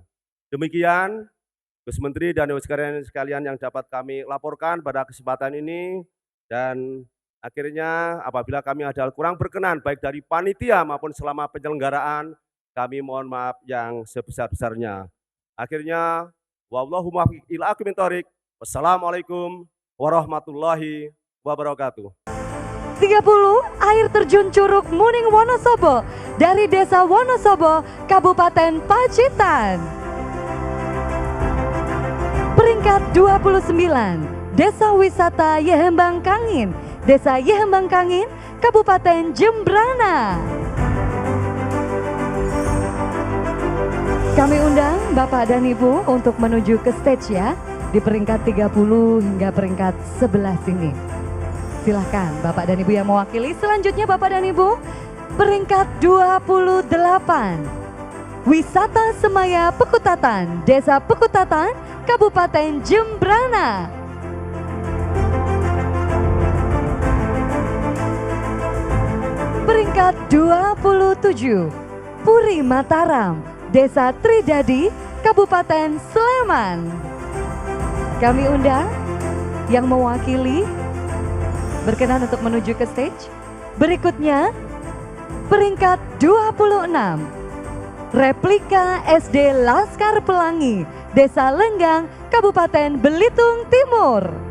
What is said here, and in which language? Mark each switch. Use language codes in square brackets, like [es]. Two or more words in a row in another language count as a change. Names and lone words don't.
[id] Demikian Gus Menteri dan Ibu sekalian yang dapat kami laporkan pada kesempatan ini, dan akhirnya apabila kami ada kurang berkenan baik dari panitia maupun selama penyelenggaraan, kami mohon maaf yang sebesar-besarnya. Akhirnya [ar] والله الموفق إلى أقوم الطريق. والسلام عليكم ورحمة الله وبركاته. [id] 30 air terjun Curug Muning Wonosobo dari Desa Wonosobo, Kabupaten Pacitan. Peringkat 29, Desa Wisata Yehembang Kangin, Desa Yehembang Kangin, Kabupaten Jembrana. Kami undang Bapak dan Ibu untuk menuju ke stage ya, di peringkat 30 hingga peringkat 11 ini. Silahkan Bapak dan Ibu yang mewakili. Selanjutnya Bapak dan Ibu, peringkat 28, Wisata Semaya Pekutatan, Desa Pekutatan, Kabupaten Jembrana. Peringkat 27, Puri Mataram, Desa Tridadi, Kabupaten Sleman. Kami undang yang mewakili berkenan untuk menuju ke stage. Berikutnya, peringkat 26, replika SD Laskar Pelangi, Desa Lenggang, Kabupaten Belitung Timur.